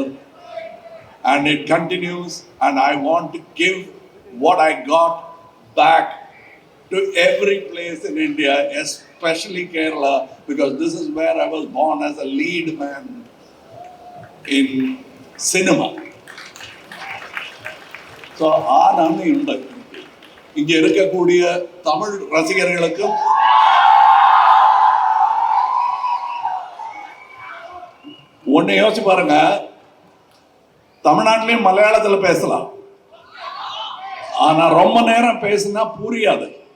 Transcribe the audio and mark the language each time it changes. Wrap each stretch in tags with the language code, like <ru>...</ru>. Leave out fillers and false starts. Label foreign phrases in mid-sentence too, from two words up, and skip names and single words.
<en>And it continues, and I want to give what I got back to every place in India, especially Kerala, because this is where I was born as a lead man in cinema. So,</en> <ml>ആ നന്ദിയുണ്ട്.</ml> <ta>ഇங்கே இருக்கக்கூடிய தமிழ் ரசிகர்களுக்கும் ஒன்று யோசிச்சு பாருங்க, தமிழ்நாட்டிலையும் மலையாளத்தில் பேசலாம், ஆனா ரொம்ப நேரம் பேசினா புரியாது.</ta>